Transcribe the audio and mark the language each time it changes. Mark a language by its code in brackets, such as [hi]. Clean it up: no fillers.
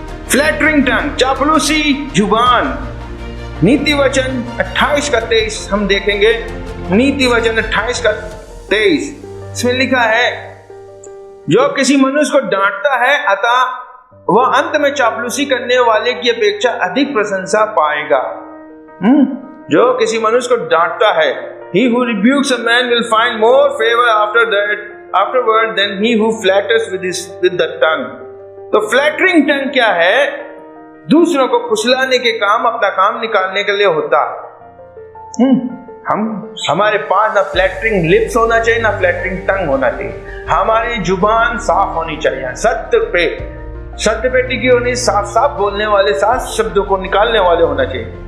[hi] Flattering टंग, चापलूसी जुबान। नीति वचन 28 का 23 हम देखेंगे। नीति वचन 28 का 23 इसमें लिखा है, जो किसी मनुष्य को डांटता है अतः वह अंत में चापलूसी करने वाले की अपेक्षा अधिक प्रशंसा पाएगा। जो किसी मनुष्य को डांटता है, [en] he who rebukes a man will find more favor afterward than he who flatters with the tongue। [hi] तो फ्लैटरिंग टंग क्या है, दूसरों को फुसलाने के काम, अपना काम निकालने के लिए होता है। हमारे पास ना फ्लैटरिंग लिप्स होना चाहिए, ना फ्लैटरिंग टंग होना चाहिए। हमारी जुबान साफ होनी चाहिए, सत्य पे टिकी होनी, साफ साफ बोलने वाले, साफ शब्दों को निकालने वाले होना चाहिए।